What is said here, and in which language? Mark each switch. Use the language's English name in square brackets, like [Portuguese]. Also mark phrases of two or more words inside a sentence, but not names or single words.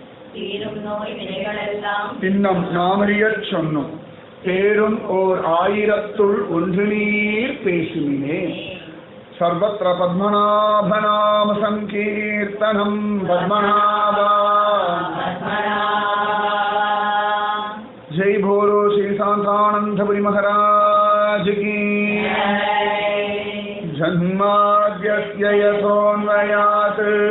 [Tamil] இன்னும் நாமறியச் சொன்னும் பேரும் ஓர் ஆயிரத்துள் ஒன்று நீர் பேசுமினே [Sanskrit] सर्वत्र पद्मनाभनाम संकीर्तनं पद्मनाभा जय [Hindi] भोलो श्री शांतानंदपुरी महाराज की [Sanskrit] जन्माद्यस्य यथोन्वयात्